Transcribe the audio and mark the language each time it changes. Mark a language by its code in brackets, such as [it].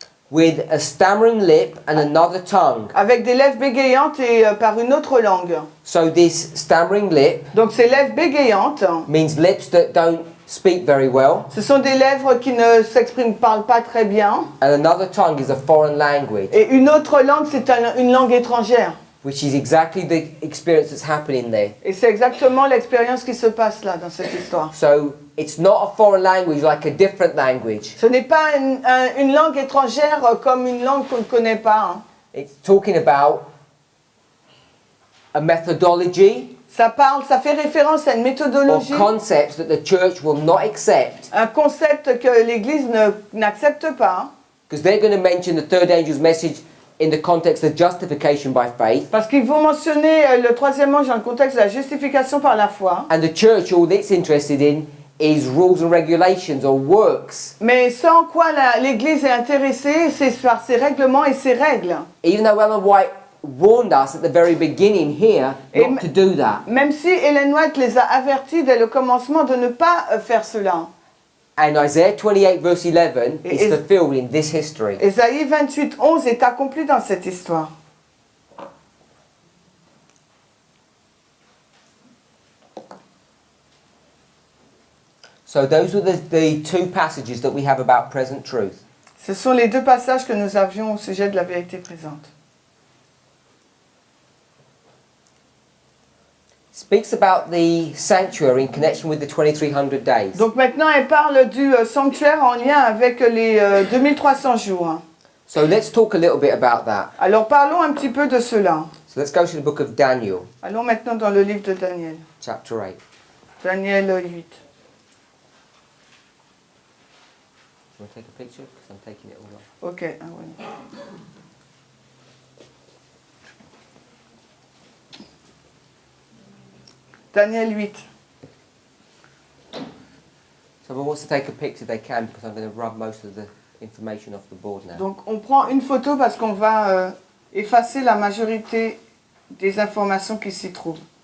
[en] with a stammering lip and another tongue. [fr] avec des lèvres bégayantes et par une autre langue. [en] So this stammering lip [fr] Donc ces lèvres bégayantes, [en] means lips that don't speak very well, [fr] ce sont des lèvres qui ne s'expriment, parlent pas très bien. [en] and another tongue is a foreign language, [fr] Et une autre langue, c'est une langue étrangère. [en] which is exactly the experience that's happening there. [fr] Et c'est exactement l'expérience qui se passe là, dans cette histoire. [en] So it's not a foreign language like a different language. [fr] Ce n'est pas une langue étrangère comme une langue qu'on ne connaît pas. Hein. [en] It's talking about a methodology [fr] Ça fait référence à une [en] or [fr] méthodologie, [en] concepts that the church will not accept, [fr] un concept que l'Église n'accepte pas. [en] because they're going to mention the third angel's message in the context of justification by faith. [fr] Parce qu'ils vont mentionner le troisième ange dans le contexte de la justification par la foi. [en] And the church, all it's interested in is rules and regulations or works. [fr] Mais ce en quoi l'Église est intéressée, c'est par ses règlements et ses règles. [en] Even though Ellen White warned us at the very beginning here not to do that. [fr] Même si Ellen White les a avertis dès le commencement de ne pas faire cela. [en] And Isaiah 28 verse 11 [fr] Et- [en] is fulfilled in this history. [fr] Ésaïe 28, 11 est accompli dans cette histoire. [en] So those were the two passages that we have about present truth. [fr] Ce sont les deux passages que nous avions au sujet de la vérité présente. [en] Speaks about the sanctuary in connection with the 2300 days. [fr] Donc maintenant, elle parle du sanctuaire en lien avec les 2300 jours. [en] So let's talk a little bit about that. [fr] Alors parlons un petit peu de cela. [en] So let's go to the book of Daniel, [fr] Allons maintenant dans le livre de Daniel. [en] chapter 8. [fr] Daniel 8. [en] You want to take a picture? Because I'm taking it all off. [fr] Ok. Ah ouais. [en] Daniel 8. So who wants to take a picture, they can, because I'm going to rub most of the information off the board now. [fr] Donc on prend une photo parce qu'on va effacer la majorité des informations qui s'y trouvent.